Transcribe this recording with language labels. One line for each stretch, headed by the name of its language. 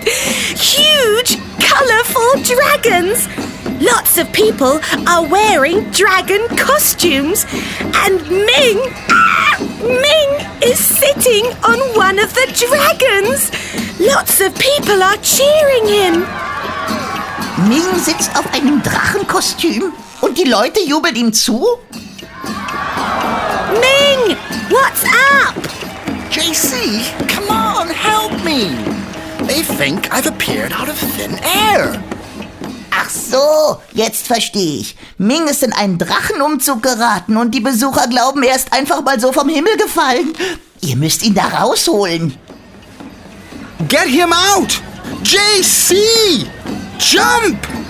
English: Huge, colorful dragons. Lots of people are wearing dragon costumes. And Ming is sitting on one of the dragons. Lots of people are cheering him.
German: Ming sitzt auf einem Drachenkostüm und die Leute jubeln ihm zu?
English: Ming, what's up? JC, come on, help me. They think I've appeared out of thin air.
German: Ach so, jetzt verstehe ich. Ming ist in einen Drachenumzug geraten und die Besucher glauben, er ist einfach mal so vom Himmel gefallen. Ihr müsst ihn da rausholen.
English: Get him out! JC! Jump!